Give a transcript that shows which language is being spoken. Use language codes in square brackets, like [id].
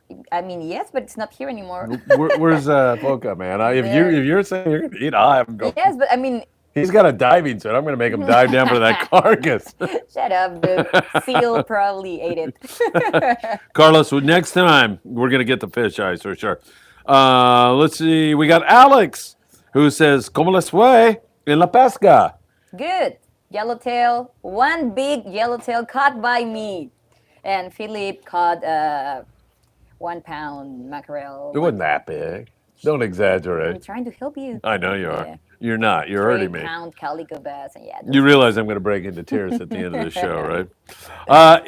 [en] I mean, yes, but it's not here anymore. Where's Foca, man? If you're saying you're gonna eat eye, I'm going. Yes, but I mean, He's got a diving suit. I'm gonna make him dive down for that carcass. shut up. The seal probably ate it. Carlos, next time we're gonna get the fish eyes for sure. Let's see. We got Alex who says, [es] "Cómo les fue en la pesca?" [en] Good. Yellowtail. One big yellowtail caught by me. And Philip caught 1 pound mackerel. It wasn't that big. Don't I'm exaggerate. trying to help you. I know you are. Yeah. You're not. You're hurting me. 3 pound calico bass. And yeah. You realize I'm going to break into tears at the end of the show, right?